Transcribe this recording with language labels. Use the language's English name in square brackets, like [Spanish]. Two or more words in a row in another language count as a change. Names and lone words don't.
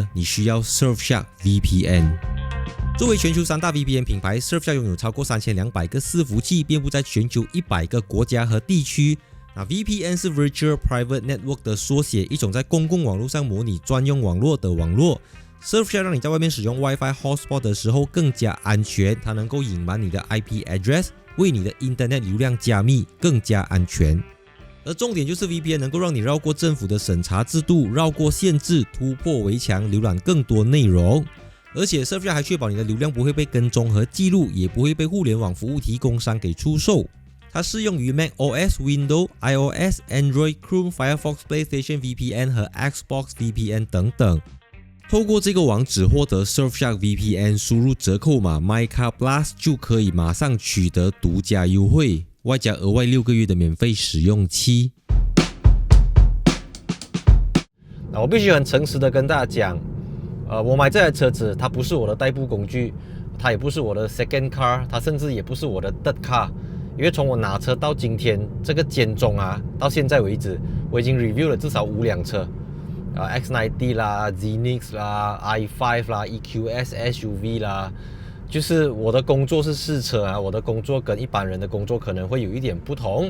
[Chinese] 你需要 Surfshark VPN。作为全球3大 VPN 品牌， Surfshark 拥有超过3200个伺服器，遍布在全球100个国家和地区。VPN 是 [English] Virtual Private Network [Chinese] 的缩写，一种在公共网络上模拟专用网络的网络。Surfshark 让你在外面使用 [English] WiFi Hotspot [Chinese] 的时候更加安全，它能够隐瞒你的 [English] IP address， [Chinese] 为你的 Internet 流量加密，更加安全。而重点就是 VPN 能够让你绕过政府的审查制度，绕过限制，突破围墙，浏览更多内容。而且 Surfshark 还确保你的流量不会被跟踪和记录，也不会被互联网服务提供商给出售。它适用于 macOS、Windows、iOS、Android、Chrome、Firefox、PlayStation VPN 和 Xbox VPN 等等。透过这个网址获得 Surfshark VPN， 输入折扣码 MyCarPlus 就可以马上取得独家优惠，外加额外6个月的免费使用期。我必须很诚实的跟大家讲，我买这台车子，它不是我的代步工具，它也不是我的 [English] second car， [Chinese] 它甚至也不是我的 [English] third car。 [Chinese] 因为从我拿车到今天这个间中到现在为止，我已经 review 了至少5辆车，X90 啦、Zenix 啦、i5 啦、EQS SUV 啦。就是我的工作是试车我的工作跟一般人的工作可能会有一点不同。